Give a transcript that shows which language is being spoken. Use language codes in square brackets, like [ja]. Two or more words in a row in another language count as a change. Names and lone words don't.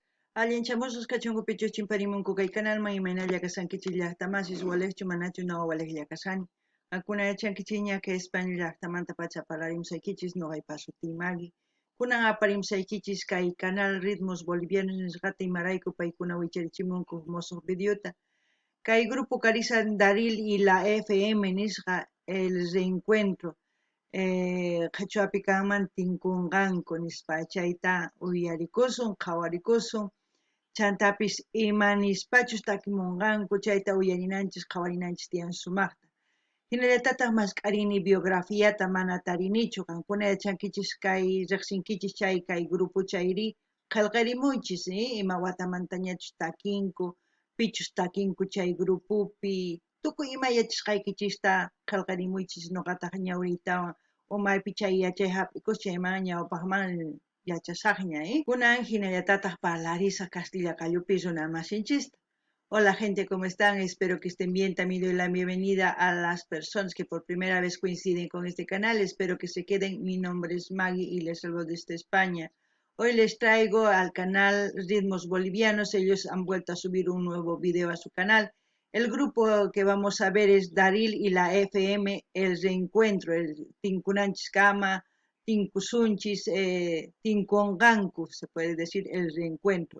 [qu] Allinchamusus kachunku pichuchin parimunku kay canalman imaynalla kasankichis llaqtamasis walejchu manachu nawa walejlla kasani. Akuna yachankichiña que España llaqtamanta pacha parlarimsaykichis noqaypa sutimagi. Kunan aparimsaykichis kay canal Ritmos Bolivianos nisqata imarayku paykuna wicharichimunku musuq videota. Kay grupo Carisa Daril [es] y la FM [qu] nisqa [es] el reencuentro. [qu] Qhachuapi kanman tinkunqanku nispa chayta uyarikusun qhawarikusun. Chantapis imanispachus takimunqanku chayta uyarinanchis qhawarinanchis tiyan sumaqta. Hinallatataq masqarini biografiata mana tarinichu qankuna yachankichis kay riqsinkichis chay kay grupo chayri qillqarimuychis ima watamantañachus takinku pichus takinku chay grupupi tukuy ima yachashqaykichista qillqarimuychis nuqataq ñawriytawan umaypi chay yachay hap'ikus chayman ñawpaqman yachasaqña kunan hinallatataq parlarisaq Castilla Callupi runamasinchista. [es] Hola gente, ¿cómo están? Espero que estén bien. También doy la bienvenida a las personas que por primera vez coinciden con este canal. Espero que se queden. Mi nombre es Maggie y les hablo desde España. Hoy les traigo al canal Ritmos Bolivianos. Ellos han vuelto a subir un nuevo video a su canal. El grupo que vamos a ver es Daril y la FM, el reencuentro, el [qu] Tinkunanchiskama, Tinkusunchis, Tinkonganku, [es] se puede decir el reencuentro.